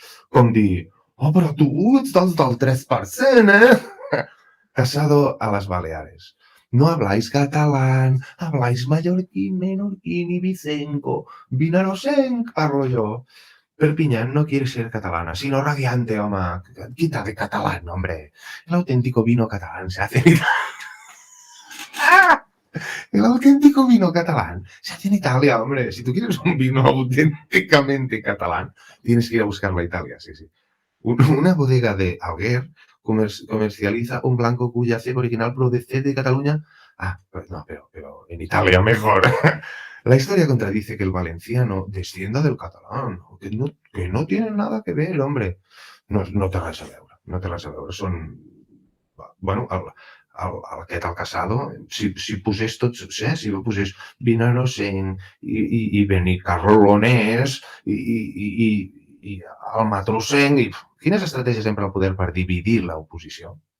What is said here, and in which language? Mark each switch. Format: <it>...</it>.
<ca>Com dir, però tu ets dels del 3%, eh?</ca> <es>Casado a las Baleares. No habláis catalán, habláis mallorquín, menorquín y vicenco. Vinarosenc, parlo yo. Perpiñán no quiere ser catalana, sino radiante, home. Quita de catalán, hombre. El auténtico vino catalán se hace en El auténtico vino catalán se hace en Italia, hombre. Si tú quieres un vino auténticamente catalán, tienes que ir a buscarlo a Italia, sí. Una bodega de Alguer comercializa un blanco cuya cepa original procede de Cataluña. Pero en Italia mejor. La historia contradice que el valenciano descienda del catalán, que no tiene nada que ver, hombre.</es> <ca>No té res a veure, no té res a veure. Són... Bueno, aquest al Casado, si posés tots, si posés Vinarosenc i Benicarlonès i el Matrosenc, quines estratègies empra el poder per dividir l'oposició?</ca>